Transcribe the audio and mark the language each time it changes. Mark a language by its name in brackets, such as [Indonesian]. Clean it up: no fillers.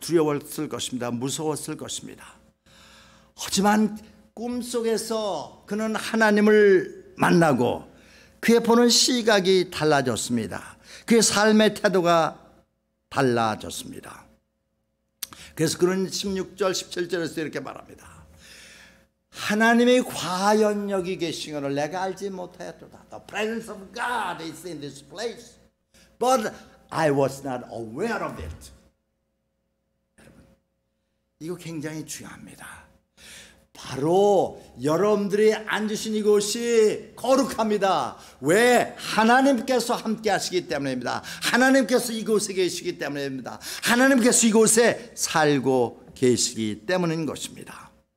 [Korean] 두려웠을 것입니다. 무서웠을 것입니다. 하지만 꿈속에서 그는 하나님을 만나고 그의 보는 시각이 달라졌습니다. 그의 삶의 태도가 달라졌습니다. 그래서 그는 16절 17절에서 이렇게 말합니다. 하나님이 과연 여기 계신 것을 내가 알지 못하였도다. [English] The presence of God is in this place, but I was not aware of it. [Korean] 여러분, 이거 굉장히 중요합니다. 바로 여러분들이 앉으신 이곳이 거룩합니다. 왜? 하나님께서 함께 하시기 때문입니다. 하나님께서 이곳에 계시기 때문입니다. 하나님께서 이곳에 살고 계시기 때문인 것입니다.